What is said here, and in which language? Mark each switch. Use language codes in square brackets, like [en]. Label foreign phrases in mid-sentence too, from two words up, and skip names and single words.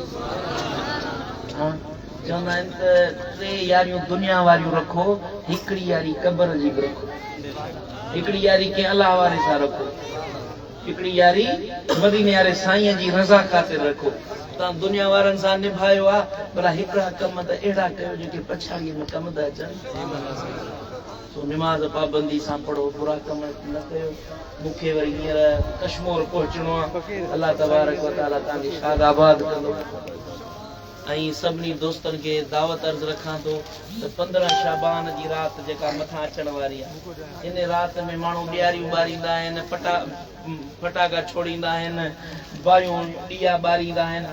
[sd] चवंदा आहिनि त 3 यारियूं दुनिया वारियूं रखो हिकिड़ी यारी क़ब्र जी बि रखो हिकिड़ी यारी कंहिं अलाह वारे सां रखो हिकिड़ी यारी मदीने वारे साईं जी रज़ा ख़ातिर रखो। तव्हां दुनिया वारनि सां निभायो आहे पर हिकिड़ा कम त अहिड़ा कयो जेके पछाड़ीअ में कम था अचनि। निमाज़ पाबंदी सां पढ़ो बुरा कम न कयो। मूंखे वरी हींअर कश्मीर पहुचणो आहे [ar] الله تبارك وتعالى [sd] तव्हांखे शाद आबाद कंदो। ऐं सभिनी दोस्तनि खे दावत अर्ज़ रखां थो त 15 शाबान जी राति जेका मथां अचण वारी आहे इन राति में माण्हू ॾियारियूं ॿारींदा आहिनि फटाका छोड़ींदा आहिनि बायूं ॾिया ॿारींदा आहिनि।